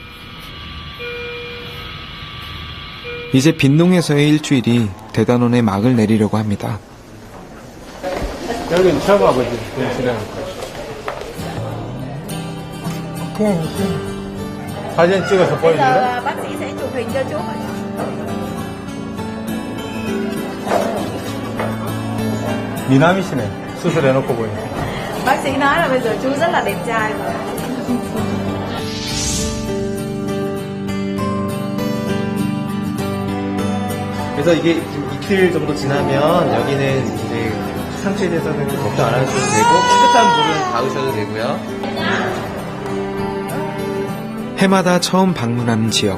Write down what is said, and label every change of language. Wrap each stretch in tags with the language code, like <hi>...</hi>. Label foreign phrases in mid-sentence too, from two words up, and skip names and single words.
<ko>이제 빈농에서의 일주일이 대단원에 막을 내리려고 합니다. 여기는 처음 아버지 사진 찍어서 보여줄래?</ko> <vi>bác sĩ sẽ chụp hình cho chú.</vi> <ko>미남이시네. 수술해놓고 보니까.</ko> <vi>Bác sĩ nói là bây giờ chú rất là đẹp trai rồi.</vi> <ko>그래서 이게 이틀 정도 지나면 여기는 이제 상처에 대해서는 걱정 안 하셔도 되고 깨끗한 물을 닿으셔도 되고요. 해마다 처음 방문하는 지역.</ko>